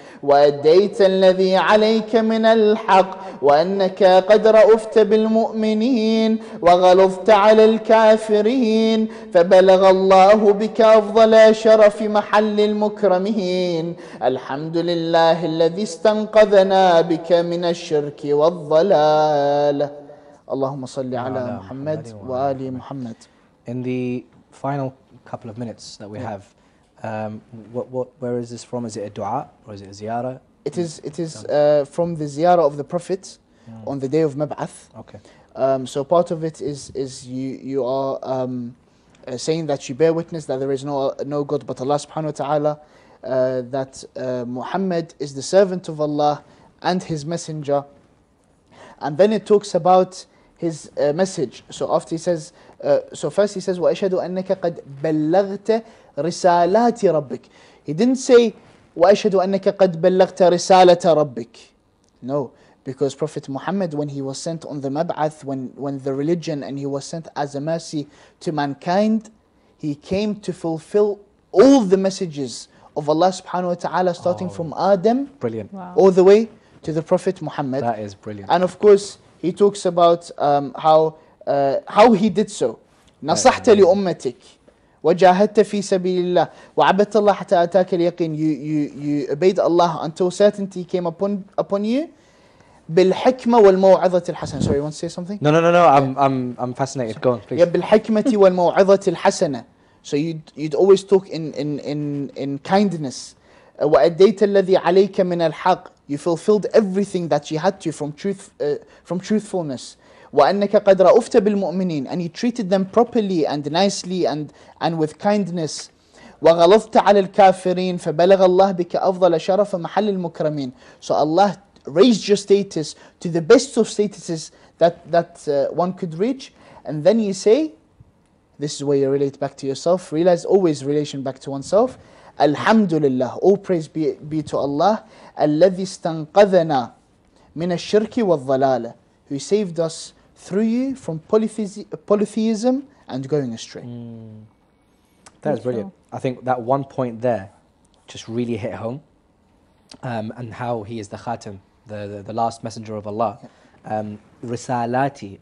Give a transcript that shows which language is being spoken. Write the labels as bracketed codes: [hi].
[ar] وأديت الذي عليك من الحق وأنك قد رأفت بالمؤمنين وغلظت على الكافرين فبلغ الله بك أفضل شرف محل المكرمين الحمد لله الذي استنقذنا بك من الشرك والضلال اللهم صل على محمد وآل محمد. [en] In the final couple of minutes that we have, where is this from? Is it a dua or is it a ziyarah? It is from the ziyarah of the Prophet on the day of Mab'ath. Okay. So part of it is you are saying that you bear witness that there is no God but Allah subhanahu wa ta'ala, that Muhammad is the servant of Allah and his messenger. And then it talks about his message. So after he says, so first he says, [ar] وَأَشْهَدُ أَنَّكَ قَدْ بَلَّغْتَ رِسَالَاتِ رَبِّكَ. [en] He didn't say, [ar] وَأَشْهَدُ أَنَّكَ قَدْ بَلَّغْتَ رِسَالَةَ رَبِّكَ. [en] No, because Prophet Muhammad, when he was sent on the Mab'ath, when the religion, and he was sent as a mercy to mankind, he came to fulfill all the messages of Allah subhanahu wa ta'ala, starting from Adam, Brilliant. Wow. all the way to the Prophet Muhammad. That is brilliant. And of course, he talks about how he did so. [ar] نصحت لأمتك وجاهدت في سبيل الله وعبدت الله حتى أتاك اليقين. [en] You obeyed Allah until certainty came upon you. [ar] بالحكمة والموعظة الحسنة. [en] Sorry, you want to say something? No. I'm fascinated. Go on, please. Yeah, [ar] بالحكمة والموعظة الحسنة. [en] So you'd always talk in kindness. [ar] وأديت الذي عليك من الحق. [en] You fulfilled everything that you had to from truthfulness. [ar] وأنك قد رأفت بالمؤمنين. [en] And you treated them properly and nicely and with kindness. [ar] وغلظت على الكافرين فبلغ الله بك أفضل شرف محل المكرمين. [en] So Allah raised your status to the best of statuses that one could reach. And then you say, this is where you relate back to yourself. Realize always relation back to oneself. Alhamdulillah, all praise be to Allah. [ar] الذي استنقذنا من الشرك والضلالة. [en] Who saved us through you from polytheism and going astray. That is brilliant. I think that one point there just really hit home, and how he is the khatam, the last messenger of Allah. Risalati.